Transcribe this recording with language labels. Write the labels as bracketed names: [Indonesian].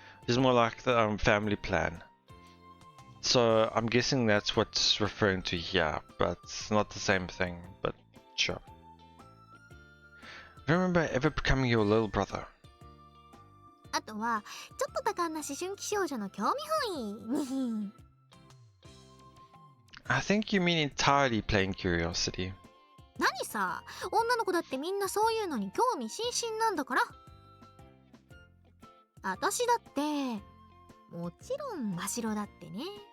[English] It's more like the family plan. So I'm guessing that's what's referring to here, but it's not the same thing, but sure. I don't remember ever becoming your little brother. [Japanese] あとはちょっと多感な思春期少女の興味本位。 [English] I think you mean entirely playing Curiosity. [Japanese] 何さ、女の子だってみんなそういうのに興味津々なんだから。私だってもちろん真白だってね。